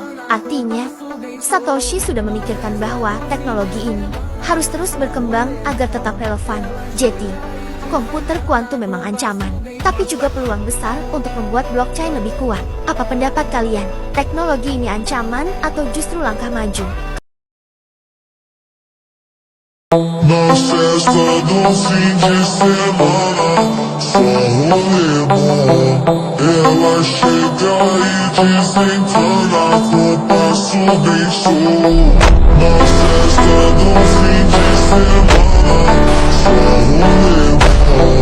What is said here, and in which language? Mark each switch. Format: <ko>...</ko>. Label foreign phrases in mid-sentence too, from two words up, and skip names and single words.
<id>Artinya, Satoshi sudah memikirkan bahwa teknologi ini harus terus berkembang agar tetap relevan. Jadi, komputer kuantum memang ancaman, tapi juga peluang besar untuk membuat blockchain lebih kuat. Apa pendapat kalian? Teknologi ini ancaman atau justru langkah maju?</id> <pt>Na festa do fim de semana, só rolê bom. Ela chega e desencana com passo bem show. Na festa do fim de semana, só rolê bom.</pt>